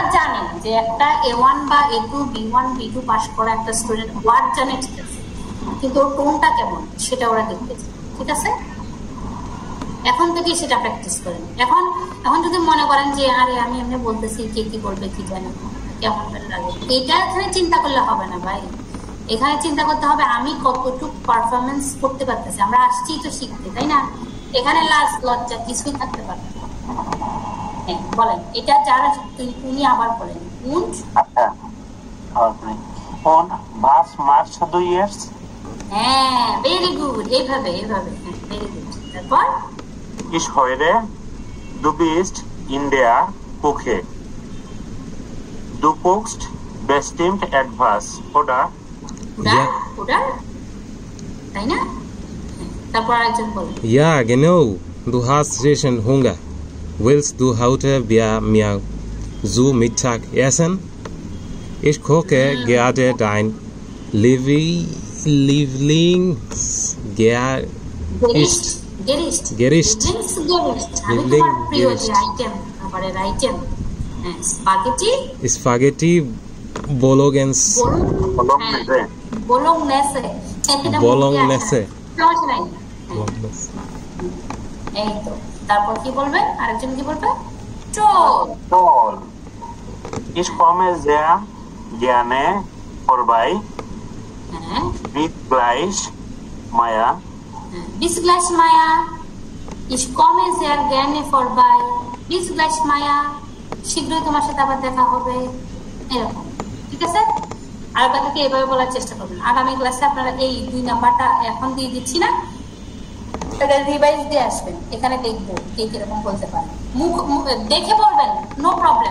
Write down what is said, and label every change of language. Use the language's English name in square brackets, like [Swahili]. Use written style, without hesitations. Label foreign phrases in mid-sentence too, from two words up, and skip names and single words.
[Bangla] জানেন যে একটা A1 বা A2 B1 B2 পাস করা একটা স্টুডেন্ট ওয়ার্ড জানে ঠিক আছে কিন্তু ওর টোনটা কেমন সেটা ওরা দেখতে চায় ঠিক আছে এখন থেকে সেটা প্র্যাকটিস করেন এখন যদি মনে করেন যে আরে আমি এমনি বলতেছি কে কি বলবে কি জানি কেমন লাগে এটা এখানে চিন্তা করলে হবে না ভাই এখানে চিন্তা করতে হবে আমি কতটুকু পারফরমেন্স করতে পারতেছি। আমরা আসছি তো শিখতে, তাই না? এখানে লাজ লজ্জা কিছুই থাকতে পারে না। হ্যাঁ বলেন, এটা যারা উনি আবার বলেন und [German] আচ্ছা und was machst du jetzt? [Bangla] হ্যাঁ [English] very good, [Bangla] এইভাবে এইভাবে, হ্যাঁ [English] very good. [Bangla] তারপর [German] Ich höre, du bist in der Küche. Du guckst bestimmt etwas, oder? [Bangla] oder তাই না? তারপর আরেকজন বলেন [German] Ja, genau. Du hast richtig Hunger. Willst du heute bei mir zu Mittag essen? Ich koche gerade dein Lieblingsgericht. [Bangla] আমি তোমার প্রিয় যে আইটেম, খাবারের আইটেম Spaghetti Bolognese. Bolognese. এই তো, তারপর কি বলবেন? আরেকজন কি বলবে? [German] Toll. Ich komme sehr gerne vorbei. Bis gleich, Maya. Bis gleich, Maya. Ich komme sehr gerne vorbei. Bis gleich, Maya. [Bangla] শীঘ্রই তোমার সাথে আবার দেখা হবে, এরকম। ঠিক আছে? আর কথাকে এভাবে বলার চেষ্টা করবেন। আগামী ক্লাসে আপনারা এই 2 নাম্বারটা এখন দিয়ে দিচ্ছি না, এটা রিভাইজ দিয়ে আসবেন। এখানে দেখবো কে কিরকম বলতে পারে। দেখে বলবেন, [English] no problem.